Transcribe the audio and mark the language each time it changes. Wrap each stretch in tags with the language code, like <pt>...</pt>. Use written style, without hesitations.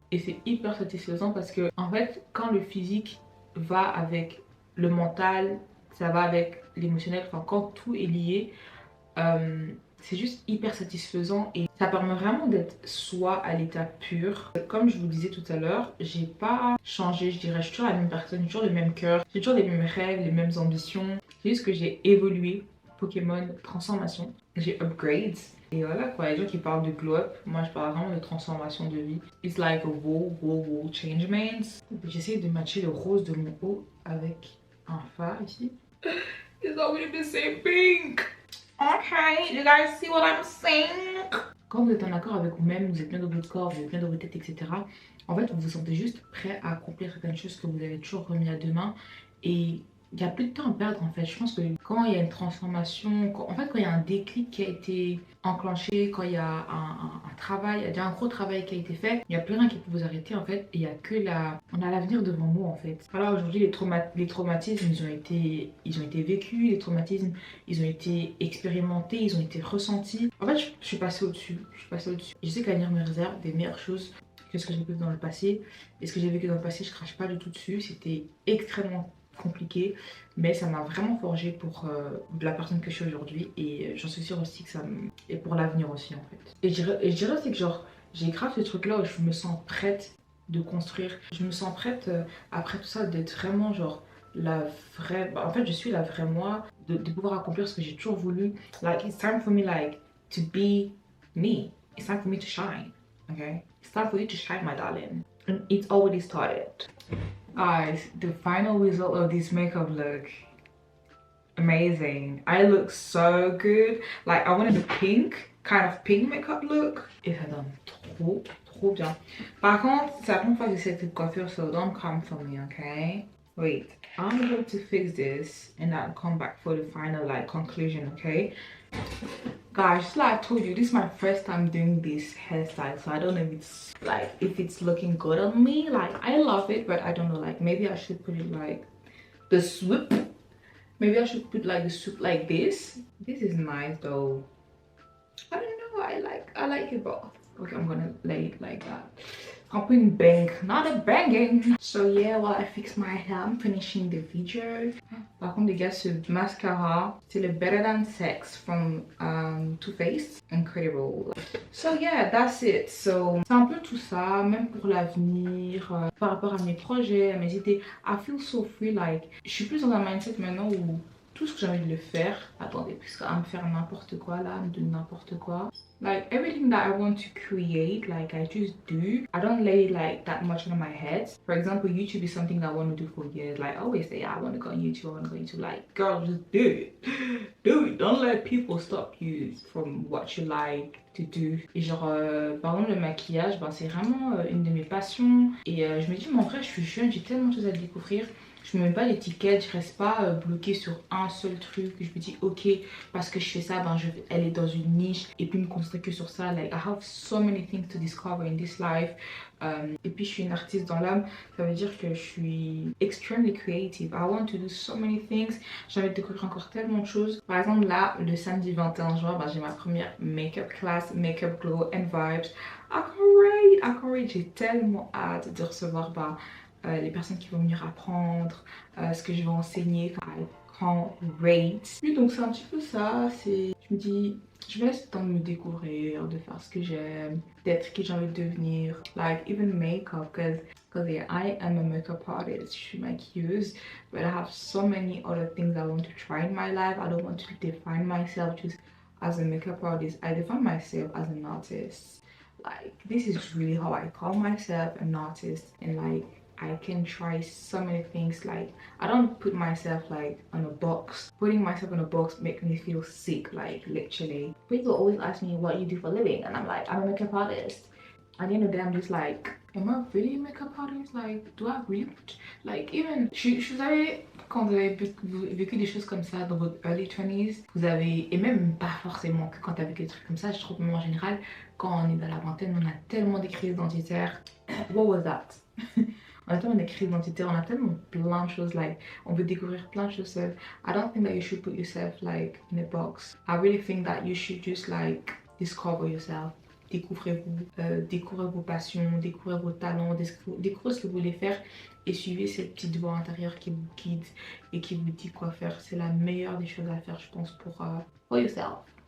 <fr>Et c'est hyper satisfaisant parce que, en fait, quand le physique va avec le mental, ça va avec l'émotionnel, enfin, quand tout est lié, c'est juste hyper satisfaisant et ça permet vraiment d'être soi à l'état pur. Comme je vous disais tout à l'heure, j'ai pas changé, je dirais, je suis toujours la même personne, j'ai toujours le même cœur, j'ai toujours les mêmes rêves, les mêmes ambitions. C'est juste que j'ai évolué, Pokémon transformation, j'ai upgrades. Et voilà quoi, les gens qui parlent de glow up, moi je parle vraiment de transformation de vie.</fr> <en>It's like a whole change means.</en> <fr>J'essaie de matcher le rose de mon haut avec un phare ici.</fr> <en>It's always the same pink. Okay, you guys see what I'm saying?</en> <fr>Quand vous êtes en accord avec vous-même, vous êtes bien dans votre corps, vous êtes bien dans votre tête, etc. En fait, vous vous sentez juste prêt à accomplir certaines choses que vous avez toujours remis à demain. Et il n'y a plus de temps à perdre en fait. Je pense que quand il y a une transformation, quand il y a un déclic qui a été enclenché, quand il y a un travail, il y a un gros travail qui a été fait, il n'y a plus rien qui peut vous arrêter en fait. Et il y a que on a l'avenir devant nous en fait. Voilà, aujourd'hui les traumatismes ils ont été vécus, les traumatismes ils ont été expérimentés, ils ont été ressentis. En fait, je suis passée au-dessus. Je sais qu'avenir me réserve des meilleures choses que ce que j'ai vécu dans le passé. Et ce que j'ai vécu dans le passé, je crache pas du tout dessus. C'était extrêmement compliqué, mais ça m'a vraiment forgé pour la personne que je suis aujourd'hui et j'en suis sûre aussi que ça est pour l'avenir aussi en fait. Et je dirais aussi que genre j'ai grave ce truc là où je me sens prête de construire, je me sens prête après tout ça d'être vraiment genre la vraie, en fait je suis la vraie moi, de pouvoir accomplir ce que j'ai toujours voulu.</fr> <en>Like it's time for me like to be me, it's time for me to shine, okay, it's time for you to shine my darling, and it's already started. Guys, the final result of this makeup look amazing. I look so good. Like I wanted a kind of pink makeup look.</en> <fr>Et ça donne trop bien. Par contre, c'est la première fois que j'essaie cette coiffure,</fr> <en>so don't come for me, okay? Wait, I'm going to fix this and I'll come back for the final like conclusion, okay? Guys, just like I told you, this is my first time doing this hairstyle, so I don't know if it's looking good on me. Like I love it, but I don't know, like maybe I should put it like the swoop, Maybe I should put like the soup like this. This is nice though. I don't know, I like it both. Okay, I'm gonna lay it like that. I'm putting bang, not a banging. So yeah, while I fix my hair, I'm finishing the video.</en> <fr>Par contre les gars, ce mascara, c'est le Better Than Sex from Too Faced.</fr> <en>Incredible. So yeah, that's it. So</en> <fr>c'est un peu tout ça, même pour l'avenir, par rapport à mes projets, à mes idées.</fr> <en>I feel so free, like,</en> <fr>je suis plus dans un mindset maintenant où tout ce que j'ai envie de le faire. Attendez, puisque à me faire n'importe quoi là, à me donner n'importe quoi.</fr> <en>Like everything that I want to create, like I just do. I don't lay like that much on my head. For example, YouTube is something that I want to do for years. Like I always say, yeah, I want to go on YouTube, I want to go on YouTube. Like, girl, just do it. Do it. Don't let people stop you from what you like to do.</en> <fr>Et genre, par exemple, le maquillage, ben, c'est vraiment une de mes passions. Et je me dis, mais en vrai, je suis jeune, j'ai tellement de choses à découvrir. Je me mets pas d'étiquette, je reste pas bloquée sur un seul truc. Je me dis ok, parce que je fais ça, ben je vais aller dans une niche et puis me concentrer que sur ça.</fr> <en>Like I have so many things to discover in this life.</en> <fr>Et puis je suis une artiste dans l'âme, ça veut dire que je suis</fr> <en>extremely creative. I want to do so many things.</en> <fr>J'ai envie de découvrir encore tellement de choses. Par exemple là, le samedi 21 juin, ben, j'ai ma première make-up class, Makeup Glow and Vibes.</fr> <en>I can't wait,</en> <fr>j'ai tellement hâte de recevoir les personnes qui vont venir apprendre, ce que je vais enseigner.</fr> <en>I can't wait.</en> <fr>Puis donc c'est un petit peu ça, je me dis, je me laisse le temps de me découvrir, de faire ce que j'aime, d'être qui j'ai envie de devenir.</fr> <en>Like even makeup, because yeah, I am a makeup artist,</en> <fr>je suis maquilleuse,</fr> <en>but I have so many other things I want to try in my life. I don't want to define myself just as a makeup artist. I define myself as an artist. Like this is really how I call myself, an artist, and like I can try so many things. Like I don't put myself like on a box. Putting myself on a box makes me feel sick, like literally. People always ask me what you do for a living and I'm like, I'm a makeup artist. At the end of the day, I'm just like, am I really a makeup artist? Like, do I really, like, even,</en> <fr>je savais, quand vous avez vécu des choses comme ça dans votre</fr> <en>early 20s,</en> <fr>vous avez, et même pas forcément que quand tu as vécu des trucs comme ça, je trouve même en général, quand on est dans la vingtaine, on a tellement des crises identitaires.</fr> <en>What was that?</en> <fr>On a tellement des crises identitaires, on a tellement plein de choses, like, on veut découvrir plein de choses seul.</fr> <en>I don't think that you should put yourself, like, in a box. I really think that you should just, like, discover yourself.</en> <fr>Découvrez-vous, découvrez vos passions, découvrez vos talents, découvrez ce que vous voulez faire et suivez cette petite voix intérieure qui vous guide et qui vous dit quoi faire. C'est la meilleure des choses à faire, je pense, pour</fr> <en>for yourself.</en>